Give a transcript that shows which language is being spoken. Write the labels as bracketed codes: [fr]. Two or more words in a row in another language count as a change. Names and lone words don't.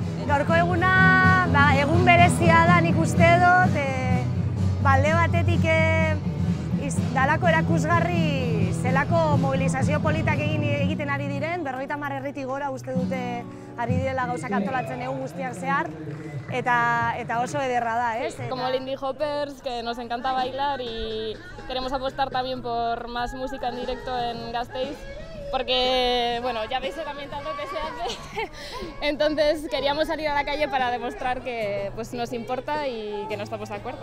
[eu] Gaurko eguna egun berezia da nik uste dut, alde batetik dalako erakusgarri zelako mobilizazio politak egiten ari diren, 50 herritik gora uste dute ari direla gauzak antolatzen egun guztiak zehar, eta oso ederra da, ez? [es] Como Lindy Hoppers, que nos encanta bailar y queremos apostar también por más música en directo en Gasteiz, porque, bueno, ya veis el ambientazo que se hace, entonces queríamos salir a la calle para demostrar que pues, nos importa y que no estamos de acuerdo.